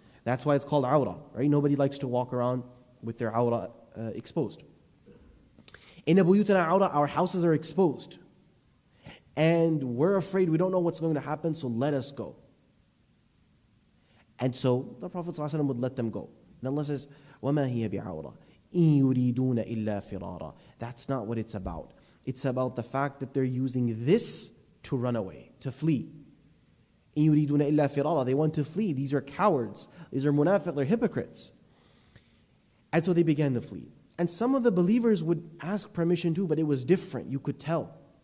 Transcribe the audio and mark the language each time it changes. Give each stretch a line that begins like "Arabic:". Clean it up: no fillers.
English: That's why it's called awra, right? Nobody likes to walk around with their awra exposed.
Arabic: Inna buyutana awra,
English: our houses are exposed. And we're afraid, we don't know what's going to happen, so let us go. And so the Prophet ﷺ would let them go. And Allah says,
Arabic: وَمَا هِيَ بِعَوْرَةٍ إِن يُرِيدُونَ إِلَّا فِرَارًا.
English: That's not what it's about. It's about the fact that they're using this to run away, to flee.
Arabic: إِن يُرِيدُونَ إِلَّا فِرَارًا.
English: They want to flee. These are cowards. These are munafiq, they're hypocrites. And so they began to flee. And some of the believers would ask permission too, but it was different. You could tell.